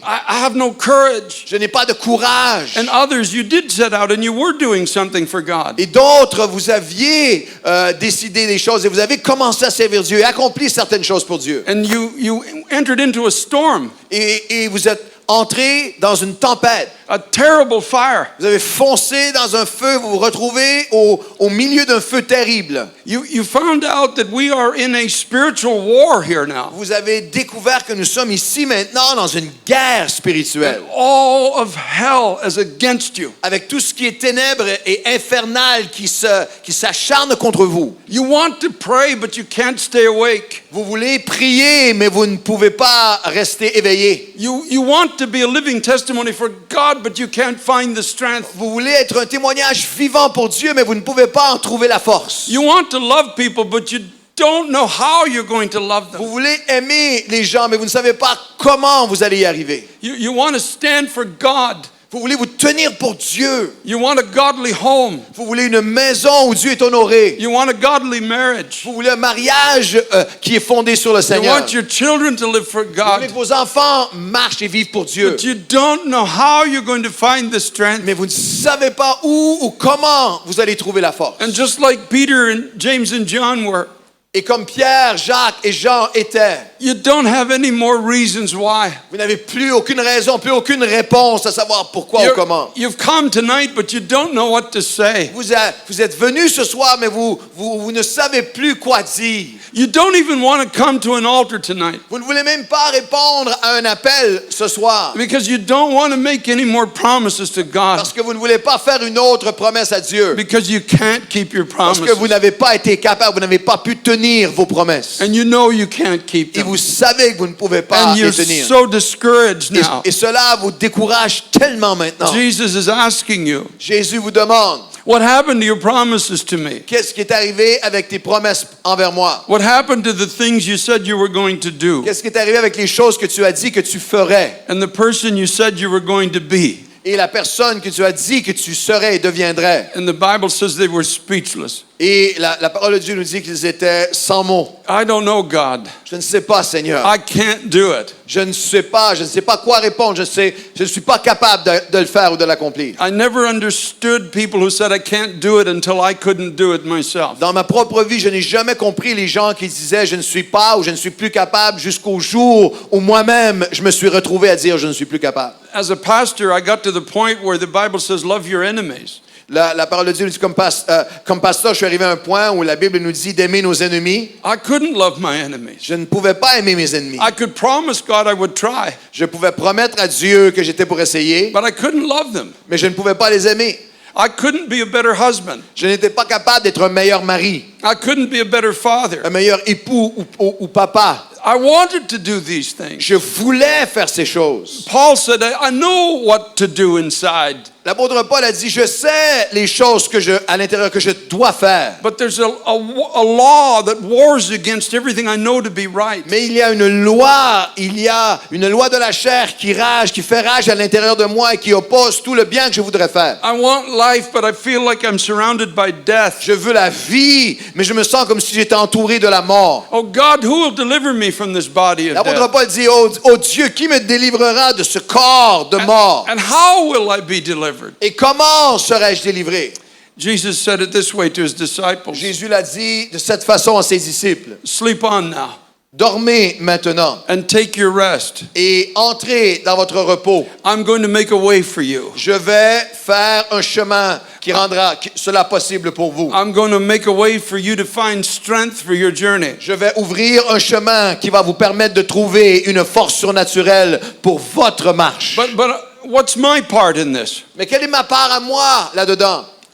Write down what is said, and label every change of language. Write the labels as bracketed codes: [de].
[en] I have no courage. [fr] Je n'ai pas de courage. [en] And others, you did set out and you were doing something for God. [fr] Et d'autres, vous aviez décidé des choses et vous avez commencé à servir Dieu et accompli certaines choses pour Dieu. [en] And you entered into a storm, [fr] Et vous êtes entré dans une tempête. [en] a terrible fire. [fr] Vous avez foncé dans un feu, vous vous retrouvez au milieu d'un feu terrible. [en] You found out that we are in a spiritual war here now. [fr] Vous avez découvert que nous sommes ici maintenant dans une guerre spirituelle. [en] And all of hell is against you. [fr] Avec tout ce qui est ténèbres et infernal qui s'acharne contre vous. [en] You want to pray, but you can't stay awake. [fr] Vous voulez prier, mais vous ne pouvez pas rester éveillé. [en] You want to be a living testimony for God, but you can't find the strength. [fr] Vous voulez être un témoignage vivant pour Dieu, mais vous ne pouvez pas en trouver la force. [en] You want to love people, but you don't know how you're going to love [fr] Vous [en] them. [fr] voulez aimer les gens, mais vous ne savez pas comment vous allez y arriver. [en] You want to stand for God. [fr] Vous voulez vous tenir pour Dieu. [en] You want a godly home. [fr] Vous voulez une maison où Dieu est honoré. [en] You want a godly marriage. [fr] Vous voulez un mariage qui est fondé sur le [en] You [fr] Seigneur. [en] want your children to live for [fr] Vous voulez que vos enfants marchent et vivent pour Dieu. [en] But you don't know how you're going to find the strength. [fr] Mais vous ne savez pas où ou comment vous allez trouver la force. [en] And just like Peter and James and John were, [fr] Et comme Pierre, Jacques et Jean étaient, [en] you don't have any more reasons why. [fr] vous n'avez plus aucune raison, plus aucune réponse à savoir pourquoi ou comment. [en] You've come tonight, but you don't know what to say. [fr] Vous êtes venus ce soir, mais vous ne savez plus quoi dire. [en] You don't even want to come to an altar tonight [fr] Vous ne voulez même pas répondre à un appel ce soir. [en] because you don't want to make any more promises to God [fr] Parce que vous ne voulez pas faire une autre promesse à Dieu. [en] because you can't keep your [fr] Parce [en] promises. [fr] que vous n'avez pas été capable, vous n'avez pas pu tenir vos promesses. [en] And you know you can't keep [fr] Et [en] them. [fr] vous savez que vous ne pouvez pas [en] And [fr] les [en] you're [fr] tenir. [en] so discouraged now. [fr] Et cela vous décourage tellement maintenant. [en] Jesus is asking you, [fr] Jésus vous demande, [en] what happened to your promises to me? [fr] qu'est-ce qui est arrivé avec tes promesses envers moi? [en] What happened to the things you said you were going to do? [fr] Qu'est-ce qui est arrivé avec les choses que tu as dit que tu ferais? [en] And the person you said you were going to be? [fr] Et la personne que tu as dit que tu serais et deviendrais? [en] And the Bible says they were speechless. [fr] Et la parole de Dieu nous dit qu'ils étaient sans mots. [en] I don't know, God. [fr] Je ne sais pas, Seigneur. [en] I can't do it. [fr] Je ne sais pas quoi répondre. Je ne suis pas capable de le faire ou de l'accomplir. [en] I never understood people who said I can't do it until I couldn't do it myself. [fr] Dans ma propre vie, je n'ai jamais compris les gens qui disaient je ne suis pas ou je ne suis plus capable jusqu'au jour où moi-même je me suis retrouvé à dire je ne suis plus capable. [en] As a pastor, I got to the point where the Bible says love your enemies. [fr] La parole de Dieu nous dit comme pasteur, je suis arrivé à un point où la Bible nous dit d'aimer nos ennemis. [en] I couldn't love my enemies. [fr] Je ne pouvais pas aimer mes ennemis. [en] I could promise God I would try, [fr] Je pouvais promettre à Dieu que j'étais pour essayer, [en] but I couldn't love them. [fr] mais je ne pouvais pas les aimer. [en] I couldn't be a better husband. [fr] Je n'étais pas capable d'être un meilleur mari, [en] I couldn't be a better father. [fr] un meilleur époux ou papa. [en] I wanted to do these things. [fr] Je voulais faire ces choses. [en] Paul said, I know what to do inside, [fr] L'apôtre Paul a dit, je sais les choses à l'intérieur que je dois faire. [en] but there's a law that wars against everything I know to be right. [fr] Mais il y a une loi de la chair qui fait rage à l'intérieur de moi et qui oppose tout le bien que je voudrais faire. [en] I want life, but I feel like I'm surrounded by death. [fr] Je veux la vie, mais je me sens comme si j'étais entouré de la mort. [en] Oh God, who will deliver me from this body of [fr] L'apôtre [en] death? [fr] Paul dit, oh Dieu, qui me délivrera de ce corps de mort? [en] And how will I be delivered? [fr] Et comment serais-je délivré? [en] Jesus said it this way to his disciples. [fr] Jésus l'a dit de cette façon à ses disciples. [en] Sleep on now [fr] Dormez maintenant [en] and take your rest. [fr] et entrez dans votre repos. [en] I'm going to make a way for you. [fr] Je vais faire un chemin qui rendra cela possible pour vous. [en] I'm going to make a way for you to find strength for your journey. [fr] Je vais ouvrir un chemin qui va vous permettre de trouver une force surnaturelle pour votre marche. [en] But what's my part in this? [fr] Mais quelle est ma part à moi là-dedans?